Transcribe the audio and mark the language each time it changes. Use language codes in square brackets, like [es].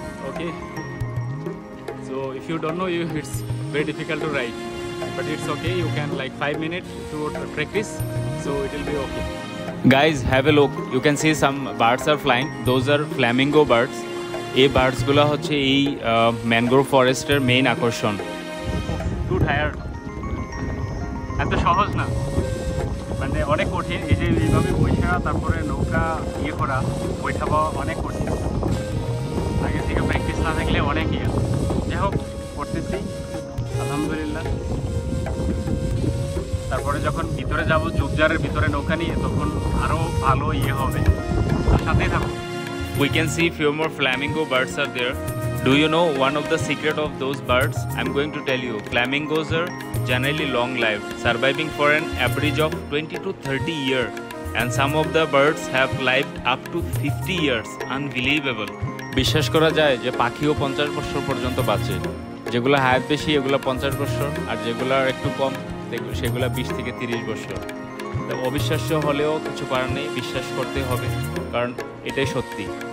[en] Okay, so if you don't know, it's very difficult to ride, but it's okay, you can like 5 minutes to practice, so it will be okay. Guys, have a look. You can see some birds are flying. Those are flamingo birds. [bn] এই বার্ডসগুলো হচ্ছে এই mangrove ফরেস্টের main আকর্ষণ। Two tired, এত সহজ না, মানে অনেক কঠিন। এই যে এইভাবে বৈঠা, তারপরে নৌকা ইয়ে করা, বৈঠা পাওয়া অনেক কঠিন। আগে থেকে প্র্যাকটিস না থাকলে অনেক ইয়ে। যাই হোক, করতেছি আলহামদুলিল্লাহ। তারপরে যখন ভিতরে যাব, ঝোপঝাড়ের ভিতরে নৌকা নিয়ে, তখন আরও ভালো ইয়ে হবে। তার সাথেই থাকো। [en] We can see few more flamingo birds are there. Do you know one of the secret of those birds? I'm going to tell you. Flamingos are generally long lived, surviving for an average of 20 to 30 years, and some of the birds have lived up to 50 years. Unbelievable. [bn] বিশ্বাস করা যায় যে পাখিও 50 বছর পর্যন্ত বাঁচে। যেগুলো হায়াত বেশি এগুলো 50 বছর, আর যেগুলো একটু কম সেগুলো 20 থেকে 30 বছর। তো অবিশ্বাস্য হলেও কিছু করার নেই, বিশ্বাস করতে হবে, কারণ এটাই সত্যি।